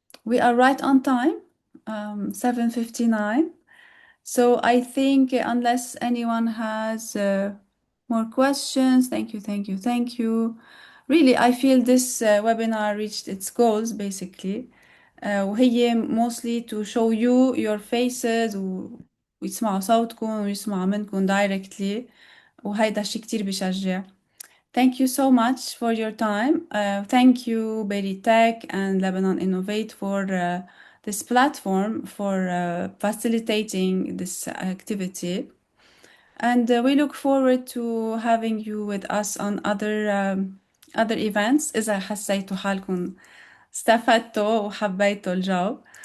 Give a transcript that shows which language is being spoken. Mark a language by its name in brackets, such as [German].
[English] We are right on time, 7:59. So I think unless anyone has more questions, thank you. Really, I feel this webinar reached its goals basically. [Arabic] وهي [English] mostly to show you your faces [Arabic] ويسمعوا صوتكم ويسمعوا منكم directly، وهيدا شي كتير بشجع. [English] Thank you so much for your time. Thank you Berytech and Lebanon Innovate for this platform, for facilitating this activity. And we look forward to having you with us on other events [Arabic] إذا حسيتوا حالكم استفدتوا وحبيتوا الجو.